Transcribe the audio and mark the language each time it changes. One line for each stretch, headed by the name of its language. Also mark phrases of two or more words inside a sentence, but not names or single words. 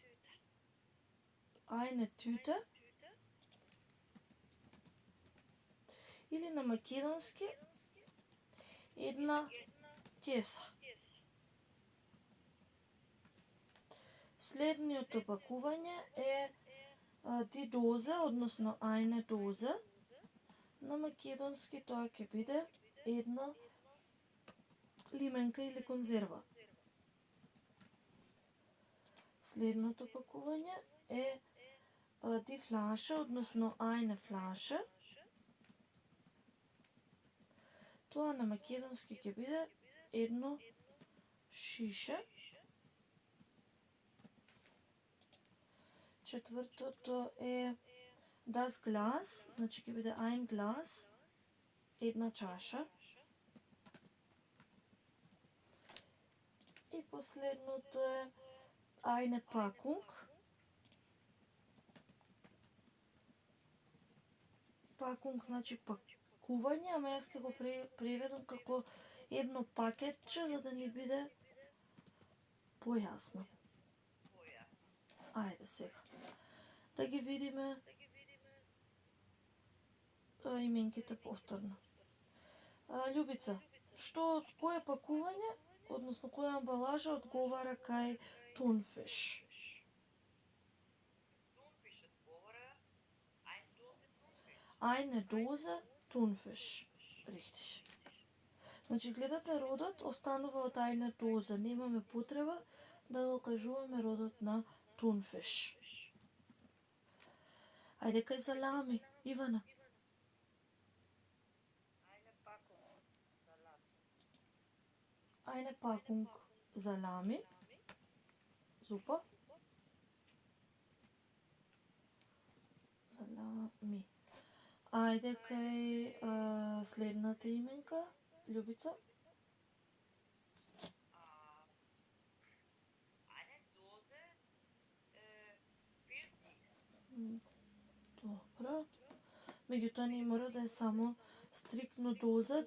German: Eine Tüte.
Macedonian: Или на македонски една кеса. Следниот опакување е
German: die Dose,
Macedonian: односно
German: eine Dose.
Macedonian: На македонски тоа ќе биде една лименка или конзерва. Следното опакување е
German: die Flasche,
Macedonian: односно
German: eine Flasche.
Macedonian: Тоа на македонски ќе биде едно шише. Четвртото е
German: das Glas,
Macedonian: значи ќе биде
German: ein Glas,
Macedonian: една чаша. И последното е
German: eine Packung.
Macedonian: Packung значи пакување, ама јас ќе го преведам како едно пакетче за да ни биде појасно. Ајде сега да ги видиме именките повторно. Љубица, кој пакување, односно која амбалажа одговара кај Thunfisch?
German: Thunfisch odgovara eine Dose Thunfisch. Eine Dose Thunfisch. Richtig.
Macedonian: Значи, гледате, родот останува од
German: eine Dose.
Macedonian: Немаме потреба да го кажуваме родот на Thunfisch. Ајде кај салами, Ивана.
German: Eine Packung Salami. Super. Salami.
Macedonian: Ајде кај следната именка, Љубица.
German: Eine Dose Pfirsich.
Macedonian: Добро. Меѓутоа не мора да е само стриктно доза.